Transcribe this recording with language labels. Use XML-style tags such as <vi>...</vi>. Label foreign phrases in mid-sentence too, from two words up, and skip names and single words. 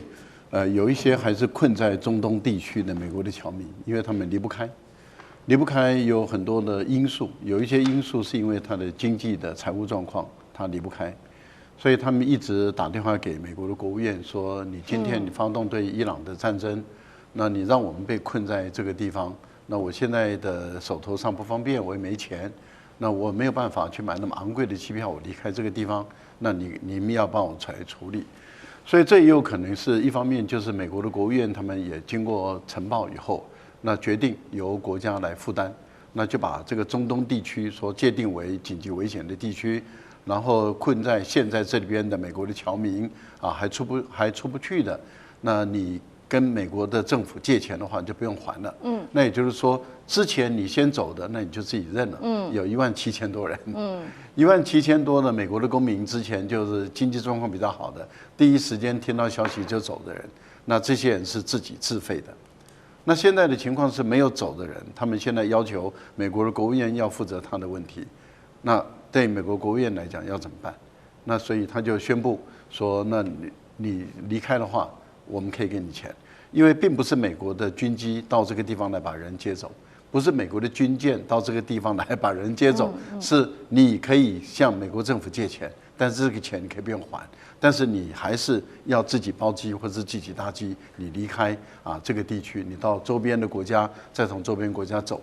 <zh>有一些還是困在中東地區的美國的僑民，因為他們離不開有很多的因素，有一些因素是因為他的經濟的財務狀況，他離不開，所以他們一直打電話給美國的國務院說：你今天你發動對伊朗的戰爭，那你讓我們被困在這個地方，那我現在的手頭上不方便，我也沒錢，那我沒有辦法去買那麼昂貴的機票，我離開這個地方，那你們要幫我來處理。所以這也有可能是一方面，就是美國的國務院他們也經過呈報以後，那決定由國家來負擔，那就把這個中東地區所界定為緊急危險的地區，然後困在現在這裡邊的美國的僑民還出不去的，那你跟美國的政府借錢的話，就不用還了。那也就是說，之前你先走的，那你就自己認了。有17000多人。17000多的美國的公民，之前就是經濟狀況比較好的，第一時間聽到消息就走的人，那這些人是自己自費的。那現在的情況是沒有走的人，他們現在要求美國的國務院要負責他的問題。那對美國國務院來講要怎麼辦？那所以他就宣布說，那你離開的話，我們可以給你錢。因為並不是美國的軍機到這個地方來把人接走，不是美國的軍艦到這個地方來把人接走，是你可以向美國政府借錢，但是這個錢你可以不用還，但是你還是要自己包機或者是自己搭機，你離開這個地區，你到周邊的國家，再從周邊國家走。</zh>